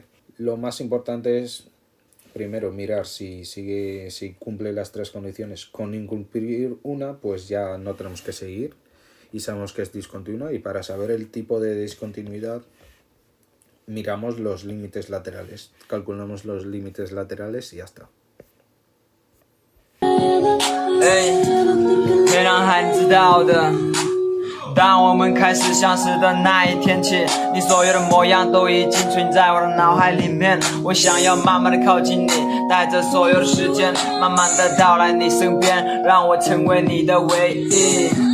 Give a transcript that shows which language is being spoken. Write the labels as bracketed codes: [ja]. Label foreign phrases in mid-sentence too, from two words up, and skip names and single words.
[es] Lo más importante es primero mirar si cumple las tres condiciones. Con incumplir una, pues ya no tenemos que seguir y sabemos que es discontinua, y para saber el tipo de discontinuidad miramos los límites laterales, calculamos los límites laterales y ya está. [zh] 别让孩子知道的，当我们开始相识的那一天起，你所有的模样都已经存在我的脑海里面。我想要慢慢的靠近你，带着所有的时间，慢慢的到来你身边，让我成为你的唯一。